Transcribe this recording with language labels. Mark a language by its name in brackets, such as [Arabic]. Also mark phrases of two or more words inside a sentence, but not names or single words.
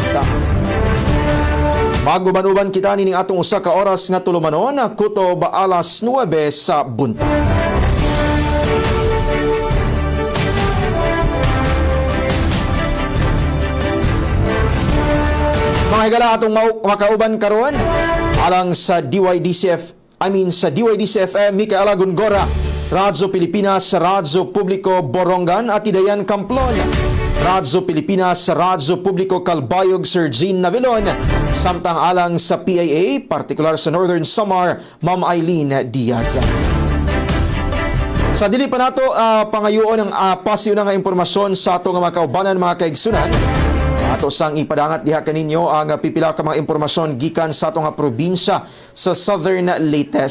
[Cebuano] Maguban-uban kita nining atong usa ka oras nga tulumanon kutob alas 9 sa buntag. Mga higala atong makauban karon alang sa DYDC-FM Micaela Gongora, Radyo Pilipinas, Radyo Publiko Borongan at Idayan Camplon, Radyo Pilipinas, Radyo Publiko Calbayog Sir Jean Navilon, samtang alang sa PIA, partikular sa Northern Samar, Ma'am Eileen Diaz. Sa dili pa nato pangayoon ang pasiyo na nga impormasyon sa ato nga mga kaubanan mga kaigsunan. Ato sang ipadangat diha kaninyo ang pipila ka mga impormasyon gikan sa ato nga probinsya sa Southern Leyte.